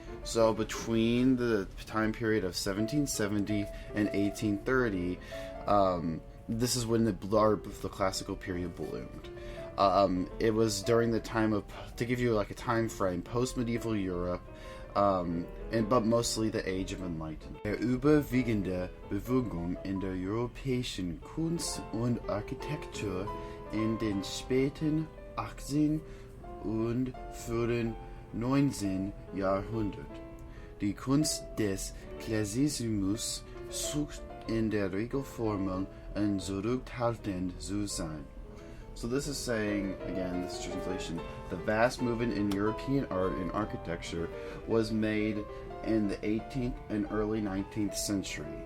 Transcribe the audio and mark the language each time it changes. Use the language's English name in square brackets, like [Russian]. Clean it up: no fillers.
[English] So between the time period of 1770 and 1830, this is when the classical period bloomed. It was during the time of, to give you like a time frame, post-medieval Europe, but mostly the Age of Enlightenment. [German] Der überwiegende Bewegung in der europäischen Kunst und Architektur in den späten 18. und frühen 19. Jahrhundert. Die Kunst des Klassizismus sucht in der Regel Formeln und zurückhaltend zu sein. [English] So this is saying, again, this translation, the vast movement in European art and architecture was made in the 18th and early 19th century.